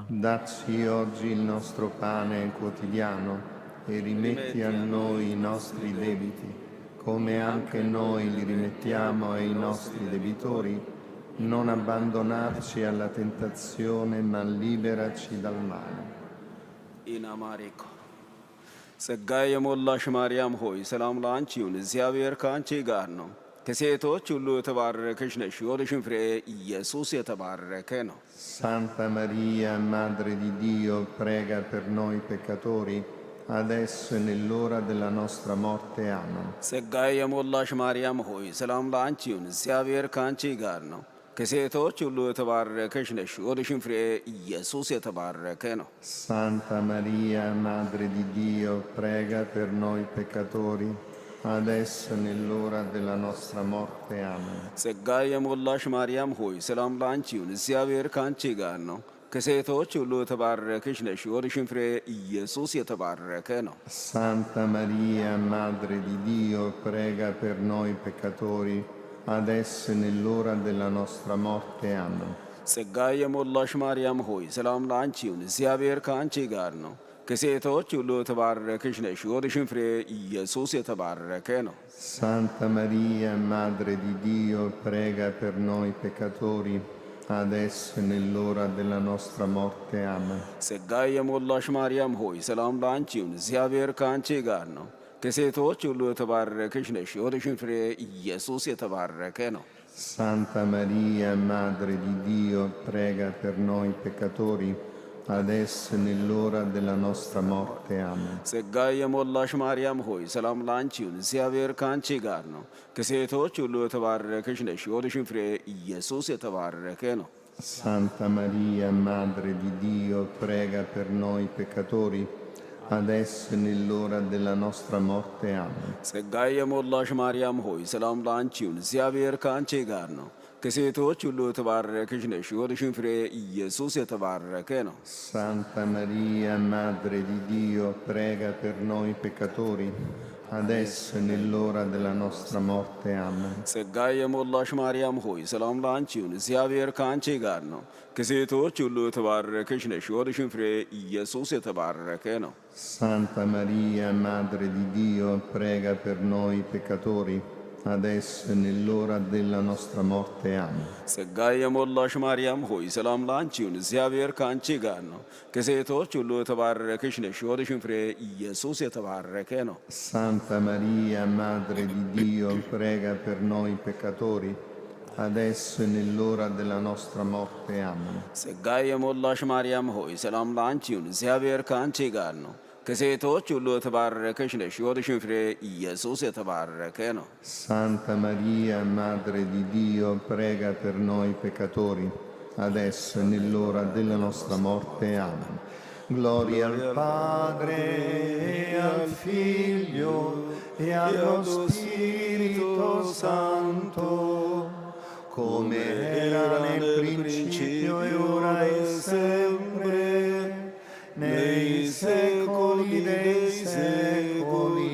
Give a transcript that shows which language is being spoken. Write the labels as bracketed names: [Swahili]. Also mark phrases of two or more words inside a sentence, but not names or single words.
[Italian] Dacci oggi il nostro pane quotidiano e rimetti a noi i nostri debiti, come anche noi li rimettiamo ai nostri debitori. Non abbandonarci alla tentazione, ma liberaci dal male. [Amharic] ኢናማሬኮ ጸጋ የሞላሽ ማርያም ሆይ ሰላም ለአንቺ ይሁን፣ እግዚአብሔር ከአንቺ ጋር ነው። ከሴቶች ሁሉ የተባረከሽ ነሽ፣ የሆድሽም ፍሬ ኢየሱስ የተባረከ ነው። [Italian] Santa Maria, Madre di Dio, prega per noi peccatori, adesso e nell'ora della nostra morte. Amen. [Amharic] ጸጋ የሞላሽ ማርያም ሆይ ሰላም ለአንቺ ይሁን፣ እግዚአብሔር ከአንቺ ጋር ነው። ከሴቶች ሁሉ የተባረከሽ ነሽ፣ የሆድሽም ፍሬ ኢየሱስ የተባረከ ነው። [Italian] Santa Maria, Madre di Dio, prega per noi peccatori, adesso e nell'ora della nostra morte. Amen. [Amharic] ጸጋ የሞላሽ ማርያም ሆይ ሰላም ለአንቺ ይሁን፣ እግዚአብሔር ከአንቺ ጋር ነው። ከሴቶች ሁሉ የተባረከሽ ነሽ፣ የሆድሽም ፍሬ ኢየሱስ የተባረከ ነው። [Italian] Santa Maria, Madre di Dio, prega per noi peccatori, adesso e nell'ora della nostra morte. Amen. [Amharic] ጸጋ የሞላሽ ማርያም ሆይ ሰላም ለአንቺ ይሁን፣ እግዚአብሔር ከአንቺ ጋር ነው። ከሴቶች ሁሉ የተባረከሽ ነሽ፣ የሆድሽም ፍሬ ኢየሱስ የተባረከ ነው። [Italian] Santa Maria, Madre di Dio, prega per noi peccatori, adesso e nell'ora della nostra morte. Amen. [Amharic] ጸጋ የሞላሽ ማርያም ሆይ ሰላም ለአንቺ ይሁን፣ እግዚአብሔር ከአንቺ ጋር ነው። ከሴቶች ሁሉ የተባረከሽ ነሽ፣ የሆድሽም ፍሬ ኢየሱስ የተባረከ ነው። [Italian] Santa Maria, Madre di Dio, prega per noi peccatori, adesso e nell'ora della nostra morte. Amen. [Amharic] ጸጋ የሞላሽ ማርያም ሆይ ሰላም ለአንቺ ይሁን፣ እግዚአብሔር ከአንቺ ጋር ነው። ከሴቶች ሁሉ የተባረከሽ ነሽ፣ የሆድሽም ፍሬ ኢየሱስ የተባረከ ነው። [Italian] Santa Maria, Madre di Dio, prega per noi peccatori, adesso e nell'ora della nostra morte. Amen. [Amharic] ጸጋ የሞላሽ ማርያም ሆይ ሰላም ለአንቺ ይሁን፣ እግዚአብሔር ከአንቺ ጋር ነው። ከሴቶች ሁሉ የተባረከሽ ነሽ፣ የሆድሽም ፍሬ ኢየሱስ የተባረከ ነው። [Italian] Santa Maria, Madre di Dio, prega per noi peccatori, adesso e nell'ora della nostra morte. Amen. [Amharic] ጸጋዬ የሞላሽ ማርያም ሆይ ሰላም ለአንቺ ይሁን፣ እግዚአብሔር ከአንቺ ጋር ነው። ከሴቶች ሁሉ የተባረከሽ ነሽ፣ የሆድሽን ፍሬ ኢየሱስ የተባረከ ነው። [Italian] Santa Maria, Madre di Dio, prega per noi peccatori, adesso e nell'ora della nostra morte. Amen. [Amharic] ጸጋዬ የሞላሽ ማርያም ሆይ ሰላም ለአንቺ ይሁን፣ እግዚአብሔር ከአንቺ ጋር ነው። ከሴቶች ሁሉ የተባረከሽ ነሽ፣ የሆድሽን ፍሬ ኢየሱስ የተባረከ ነው። [Italian] Santa Maria, Madre di Dio, prega per noi peccatori, adesso e nell'ora della nostra morte. Amen. [Amharic] ጸጋዬ የሞላሽ ማርያም ሆይ ሰላም ለአንቺ ይሁን፣ እግዚአብሔር ከአንቺ ጋር ነው። ከሴቶች ሁሉ የተባረከሽ ነሽ፣ የሆድሽን ፍሬ ኢየሱስ የተባረከ ነው። [Italian] Santa Maria, Madre di Dio, prega per noi peccatori, adesso e nell'ora della nostra morte. Amen. Gloria al Padre, e al Figlio, e allo Spirito Santo, come era nel principio e ora e sempre, nei secoli dei secoli.